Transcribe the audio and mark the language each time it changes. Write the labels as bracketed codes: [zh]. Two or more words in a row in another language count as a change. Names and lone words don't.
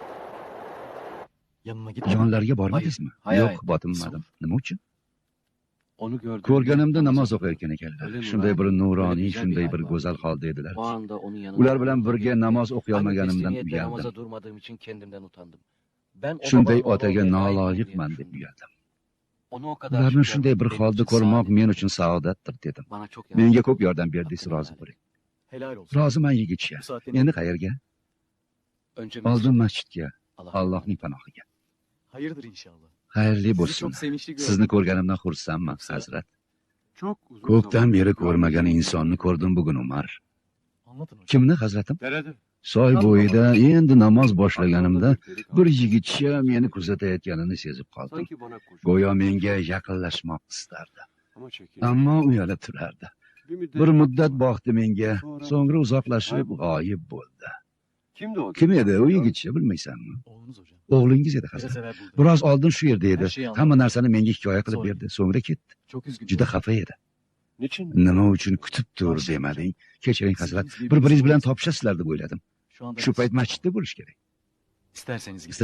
[tr] Yanına git. [uz] Yonlariga bormadingizmi? [tr] Hayır, [uz] Yo'q, [tr] hayır. [uz] botinmadim. Nima uchun? [tr] Onu gördüm. [uz] Ko'rganimda namoz o'qiyotgan ekanlar. Shunday bir nuroniy, shunday bir go'zal holda edilar. [tr] O anda onun yanında [uz] Ular bilan birga [tr] olduğum [uz] namoz [tr] gibi [uz] o'qiyolmaganimdan [tr] hangi teslimiyette [uz] uyaldim. [tr] namaza durmadığım için kendimden utandım. Ben o [uz] Shunday [tr] babanın oğlu [uz] otaga [tr] olmaya layık mıyım diye [uz] noloyiqman deb [tr] düşündüm. [uz] uyaldim. [tr] Onu o kadar [uz] Ularni [tr] şükür [uz] shunday bir [tr] benim [uz] holda [tr] için [uz] ko'rmoq [tr] saadet. [uz] men uchun saodatdir dedim. [tr] Bana çok [uz] Menga [tr] yardım [uz] ko'p yordam berdingiz, rozi bo'ling. [tr] Helal olsun. [uz] Roziman yigitcha. [tr] Bu saatte [uz] Endi qayerga? [tr] Önce [uz] Oldin [tr] mescide. [uz] masjidga, Allah Allohning panohiga. [tr] hayırdır inşallah. [uz] Xayrli [tr] Sizi [uz] bo'lsin. [tr] çok sevinçli gördüm. [uz] Sizni ko'rganimdan xursandman, hazrat. [tr] Çok uzun [uz] Ko'pdan [tr] zaman [uz] beri [tr] sonra [uz] ko'rmagan [tr] gördüm. [uz] insonni ko'rdim bugun, Umar. [tr] Anlatın hocam. [uz] Kimni, hazratim? [tr] Derede. [uz] Soy bo'yida endi namoz boshlaganimda [tr] Aklımda bir [uz] bir [tr] delik [uz] yigitcha meni kuzatayotganini sezib qoldim. [tr] Sanki bana koşuyor. [uz] Go'yo menga yaqinlashmoq istardi. [tr] Ama çekildi. [uz] Ammo uyalib turardi. Bir muddat boqdi menga, so'ngra uzoqlashib g'oyib bo'ldi. [tr] Kimdi o? [uz] Kim edi u yigitcha, bilmaysanmi? [tr] Oğlunuz hocam. [uz] O'g'lingiz edi, [tr] Biraz [uz] hazrat. [tr] evvel buldum. [uz] Biroz oldin shu yerda edi. [tr] Her şeyi anladım. [uz] Hamma narsani menga hikoya qilib [tr] Sonra- [uz] berdi, so'ngra ketdi. [tr] Çok üzgünüm. [uz] Juda xafa edi. [tr] Niçin? [uz] Nima uchun kutib tur demading? Kechiring, hazrat. Bir-biringiz bilan topishasizlar deb o'yladim. [tr] Şu anda [uz] Shu payt masjidda bo'lish kerak. [tr] isterseniz gidin.